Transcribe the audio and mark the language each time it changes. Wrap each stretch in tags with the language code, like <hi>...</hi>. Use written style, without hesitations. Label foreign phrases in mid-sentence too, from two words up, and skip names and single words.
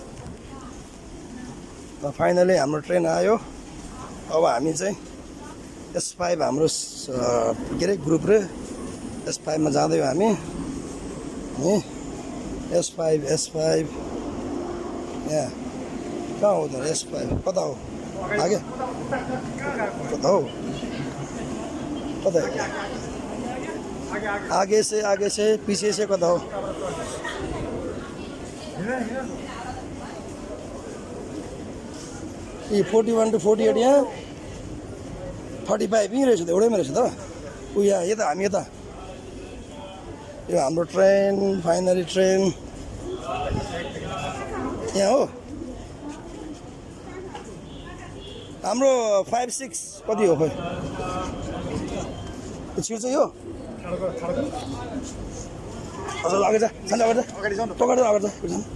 <ne>फाइनली हाम्रो ट्रेन आयो। अब हामी चाहिँ S5 हाम्रो के अरे ग्रुप र S5 मा जाँदैछौँ हामी। S5 यहाँ कहाँ हो त S5 कता हो आगे कता हो कता</ne> <hi>आगे से पीछे से</hi> <ne>कता हो ये 41 to 48 यहाँ 35 यहीँ रहेछ त एउटैमा रहेछ त ऊ यहाँ यता हामी यता यो हाम्रो ट्रेन</ne> <en>finally train</en> <ne>यहाँ हो हाम्रो 5-6 कति हो खोइ छिर्छ यो हजुर अगाडि जा सन्चो अगाडि जा अगाडि जा अगाडि जा</ne>